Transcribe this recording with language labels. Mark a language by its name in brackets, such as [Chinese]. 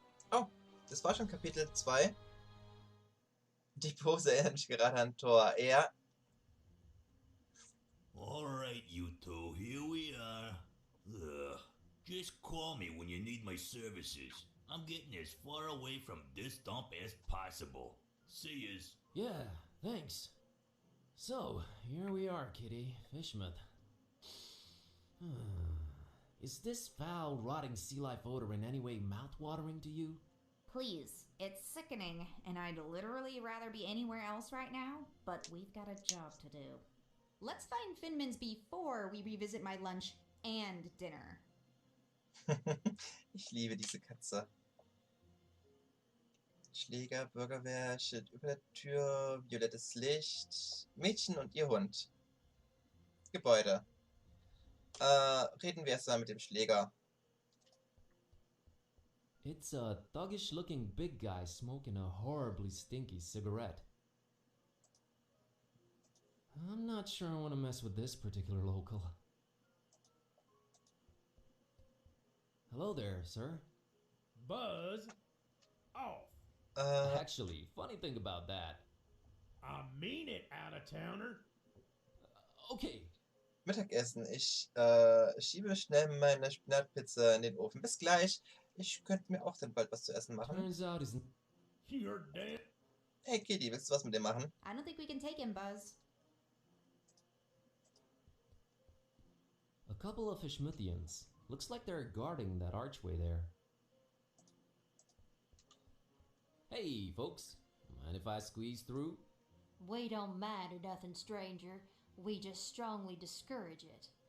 [German] Oh, das war schon Kapitel 2. Die Pose erinnert mich gerade an Thor. Er... [English] Alright, you two, here we are. Ugh. Just call me when you need my services. I'm getting as far away from this dump as possible. See yous. Yeah, thanks. So, here we are, Kitty. Fishmouth. Is this foul, rotting sea life odor in any way mouth-watering to you? Please, it's sickening, and I'd literally rather be anywhere else right now, but we've got a job to do. Let's find Finman's before we revisit my lunch and dinner. [German] Ich liebe diese Katze. Schläger, Bürgerwehr, Schild über der Tür, violettes Licht, Mädchen und ihr Hund. Gebäude. Reden wir erst mal mit dem Schläger. [English] It's a thuggish-looking big guy smoking a horribly stinky cigarette. I'm not sure I want to mess with this particular local. Hello there, sir. Buzz off. Actually, funny thing about that. I mean it, out-of-towner. Okay. [German] Mittagessen. Ich schiebe schnell meine Spinatpizza in den Ofen. Bis gleich. Ich könnte mir auch dann bald was zu essen machen. [English] Turns out he's... You're dead. [German] Hey Kitty, willst du was mit dem machen? [English] I don't think we can take him, Buzz. A couple of Fishmithians. Looks like they're guarding that archway there. Hey, folks. Mind if I squeeze through? We don't mind or nothing, stranger. We just strongly discourage it.